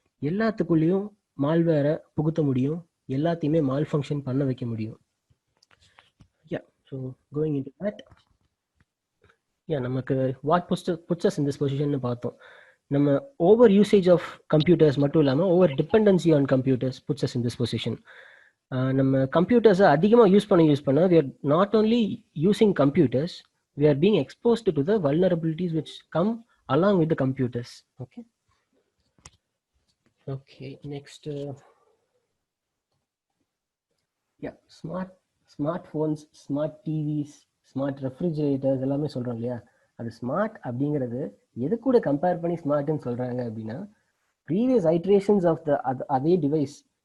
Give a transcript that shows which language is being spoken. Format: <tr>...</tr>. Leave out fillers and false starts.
<ta>எல்லாத்துக்குள்ளேயும் மால்வேரை புகுத்த முடியும், எல்லாத்தையுமே மால் ஃபங்க்ஷன் பண்ண வைக்க முடியும்.</ta> <en>Yeah, so going into that, yeah, நமக்கு what puts us in this position பார்த்தோம். நம்ம over usage of computers</en> <ta>மட்டும் இல்லாமல்</ta> <en>Over dependency on computers puts us in this position.</en> <ta>நம்ம கம்ப்யூட்டர்ஸை அதிகமாக யூஸ் பண்ண</ta> <en>we are not only using computers, we are being exposed to the vulnerabilities which come along with the computers.</en> <ta>Okay, next, yeah, smartphones, smart TVs, smart refrigerators எல்லாமே சொல்கிறோம் இல்லையா, அது smart அப்படிங்கிறது எது கூட கம்பேர் பண்ணி ஸ்மார்ட்னு சொல்கிறாங்க அப்படின்னா, ப்ரீவியஸ் ஐட்ரேஷன்ஸ் ஆஃப் அதே டிவைஸ்.</ta>